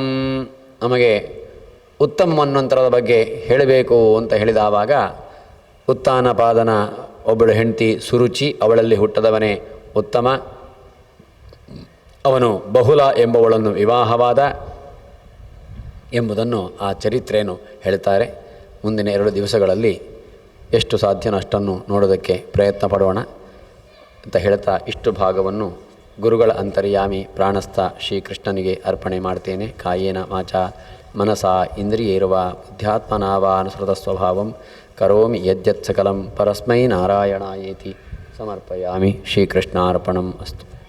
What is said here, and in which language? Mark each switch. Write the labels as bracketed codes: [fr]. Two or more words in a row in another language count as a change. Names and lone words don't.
[kn] ನಮಗೆ ಉತ್ತಮ ಮನ್ವಂತರದ ಬಗ್ಗೆ ಹೇಳಬೇಕು ಅಂತ ಹೇಳಿದವಾಗ ಉತ್ತಾನಪಾದನ ಒಬ್ಬಳು ಹೆಂಡತಿ ಸುರುಚಿ, ಅವಳಲ್ಲಿ ಹುಟ್ಟದವನೇ ಉತ್ತಮ, ಅವನು ಬಹುಲ ಎಂಬವಳನ್ನು ವಿವಾಹವಾದ ಎಂಬುದನ್ನು ಆ ಚರಿತ್ರೆಯನ್ನು ಹೇಳ್ತಾರೆ. ಮುಂದಿನ 2 ದಿವಸಗಳಲ್ಲಿ ಎಷ್ಟು ಸಾಧ್ಯನೋ ಅಷ್ಟನ್ನು ನೋಡೋದಕ್ಕೆ ಪ್ರಯತ್ನ ಪಡೋಣ ಅಂತ ಹೇಳ್ತಾ ಇಷ್ಟು ಭಾಗವನ್ನು ಗುರುಗಳ ಅಂತರ್ಯಾಮಿ ಪ್ರಾಣಸ್ಥ ಶ್ರೀಕೃಷ್ಣನಿಗೆ ಅರ್ಪಣೆ ಮಾಡ್ತೇನೆ. [sa] ಕಾಯೇನ ವಾಚಾ ಮನಸಾ ಇಂದ್ರಿಯೇರ್ವ ಬುದ್ಧ್ಯಾತ್ಮನಾವಾ ಅನುಸೃತ ಸ್ವಭಾವಂ ಕರೋಮಿ ಯದ್ಯತ್ ಸಕಲಂ ಪರಸ್ಮೈ ನಾರಾಯಣಾಯೇತಿ ಸಮರ್ಪಯಾಮಿ. ಶ್ರೀಕೃಷ್ಣಾರ್ಪಣಂ ಅಸ್ತು.